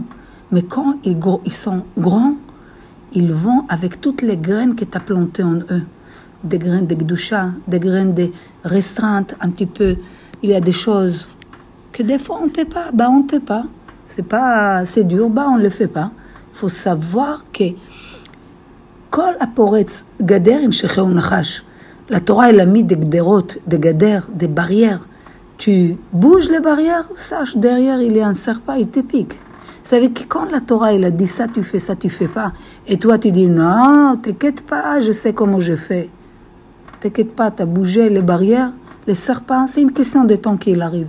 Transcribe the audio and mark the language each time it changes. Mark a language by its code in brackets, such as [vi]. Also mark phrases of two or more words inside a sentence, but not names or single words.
[fr] Mais quand ils sont grands, ils vont avec toutes les graines que tu as plantées en eux. Des graines de Kedusha, des graines de restreintes un petit peu. Il y a des choses que des fois on ne peut pas. On ne peut pas. C'est dur, on ne le fait pas. Il faut savoir que [he] כל הפורץ גדר ישכנו נחש. [fr] La Torah, elle a mis des gderot, des gader, des barrières. Tu bouges les barrières, sache, derrière, il y a un serpent, il te pique. Vous savez que quand la Torah, elle a dit ça, tu fais pas. Et toi, tu dis, non, t'inquiète pas, je sais comment je fais. T'inquiète pas, tu as bougé les barrières, les serpents, c'est une question de temps qu'il arrive.